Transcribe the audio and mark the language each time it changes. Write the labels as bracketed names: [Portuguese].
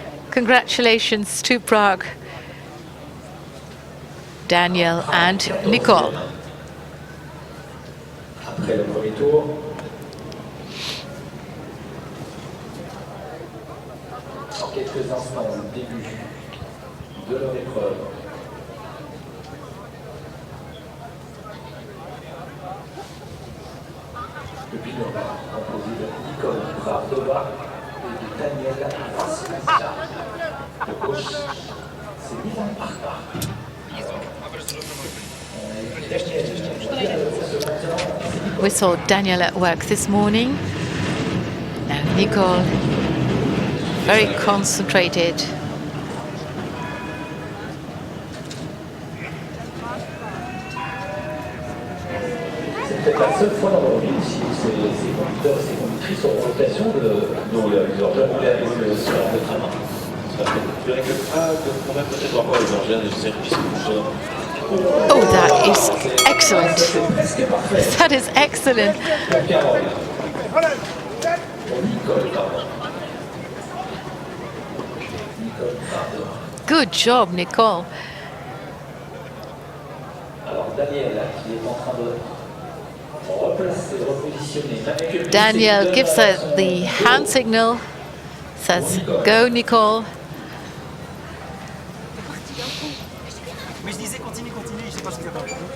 [English] Congratulations to Prague, Daniel and Nicole. [French] Après le premier tour, en quelques instants, le début de leur épreuve. Le binôme composé de Nicole Pravdova et de Daniel Vasilevska. De gauche, c'est Milan Parpa. [English] We saw Daniel at work this morning. Now Nicole, very concentrated. [French] C'est peut-être la seule fois dans leur vie aussi où ces conducteurs et ces conductrices auront l'occasion de rouler avec leur jamais avec ce genre de tram. Je dirais que on va peut-être voir les engins de service. [English] Oh, that is excellent. That is excellent. Good job, Nicole. Daniel gives her the hand signal, says, go, Nicole. [French] Mais je disais continue, je sais pas ce que vous entendez.